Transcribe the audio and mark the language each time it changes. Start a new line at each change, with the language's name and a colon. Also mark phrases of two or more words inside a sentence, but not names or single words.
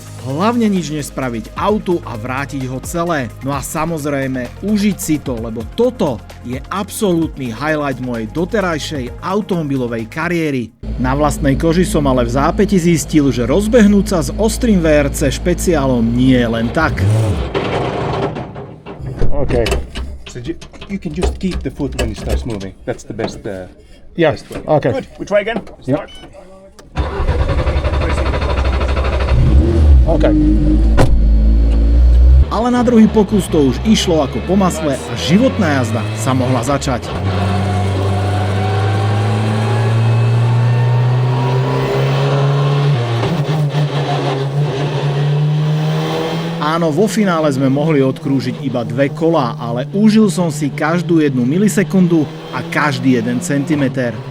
Slovak: Hlavne nič nespraviť autu a vrátiť ho celé. No a samozrejme, užiť si to, lebo toto je absolútny highlight mojej doterajšej automobilovej kariéry. Na vlastnej koži som ale v zápäti zistil, že rozbehnúť sa s ostrým VRC špeciálom nie je len tak.
English: OK. So you can just keep the foot when it starts moving. That's the best. Yeah, best way. OK. Good. We try again. Start. OK.
Slovak: Ale na druhý pokus to už išlo ako po masle a životná jazda sa mohla začať. Áno, vo finále sme mohli odkrúžiť iba 2 kolá, ale užil som si každú 1 milisekundu a každý 1 centimeter.